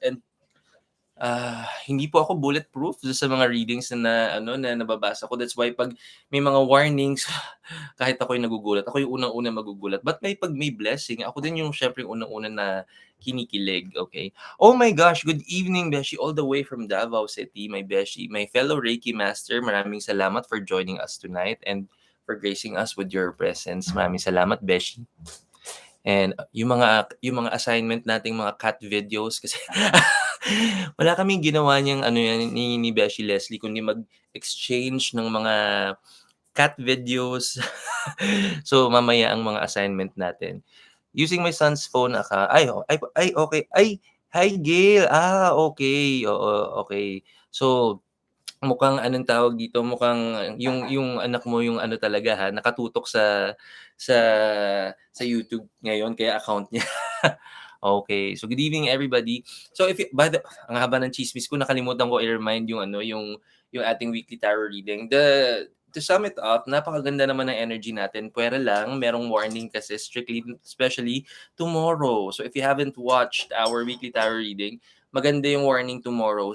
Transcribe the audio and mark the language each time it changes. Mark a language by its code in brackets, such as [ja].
[tl] And hindi po ako bulletproof sa mga readings na nababasa ko. [en] That's why [tl] pag may mga warnings, kahit ako'y nagugulat, ako yung unang-una magugulat. But pag may blessing, ako din yung syempre yung unang-una na kinikilig, okay? [en] Oh my gosh, good evening, Beshi, all the way from Davao City, my Beshi, my fellow Reiki master. [tl] Maraming salamat [en] for joining us tonight and for gracing us with your presence. [tl] Maraming salamat, Beshi. And yung mga assignment nating mga cat videos kasi wala kaming ginawa niyang ano yan ni Beshi Leslie kundi mag-exchange ng mga cat videos. So mamaya ang mga assignment natin. [en] Using my son's phone okay. Hi Gail. Okay. Oo, okay. [tl] So mukhang anong tawag dito, mukhang yung anak mo yung ano talaga nakatutok sa sa YouTube ngayon kaya account niya. [en] Okay. So good evening everybody. [tl] So ang haba ng tsismis ko, nakalimutan ko i-remind yung yung ating weekly tarot reading. [en] To sum it up, [tl] napakaganda naman ng energy natin. Pwera lang, merong warning kasi especially tomorrow. [en] So if you haven't watched our weekly tarot reading, [tl] maganda yung [en] warning tomorrow.